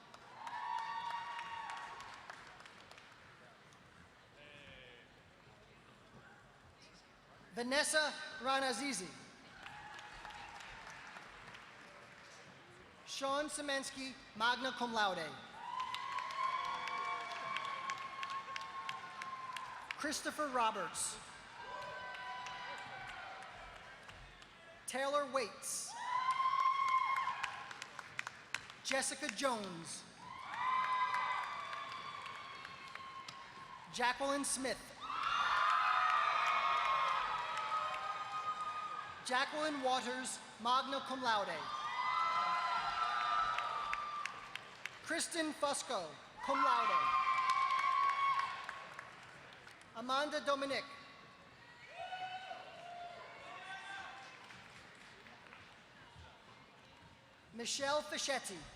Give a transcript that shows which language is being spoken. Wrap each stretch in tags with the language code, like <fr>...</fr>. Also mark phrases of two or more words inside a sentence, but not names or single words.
<en>Vanessa Ranazizi. Sean Semensky,</en> <la>magna cum laude.</la> <en>Christopher Roberts. Taylor Waits. Jessica Jones. Jacqueline Smith. Jacqueline Waters,</en> <la>magna cum laude.</la> <en>Kristen Fusco,</en> <la>cum laude.</la> <en>Amanda Dominic. Michelle Fischetti.</en>